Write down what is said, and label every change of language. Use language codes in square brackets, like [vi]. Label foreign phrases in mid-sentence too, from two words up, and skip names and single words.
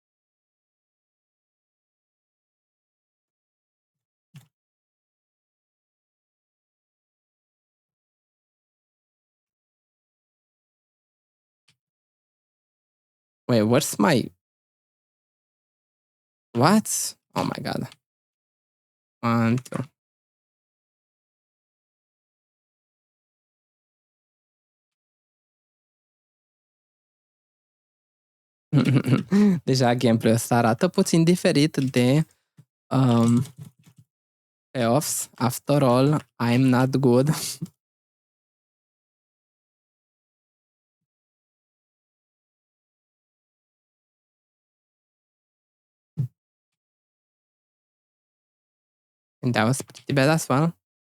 [en] Wait, where's my... What? Oh my god. 1, 2. [ro] Deja gameplay-ul ăsta arată puțin diferit de playoffs. [en] After all, I'm not good. And that was pretty bad as well.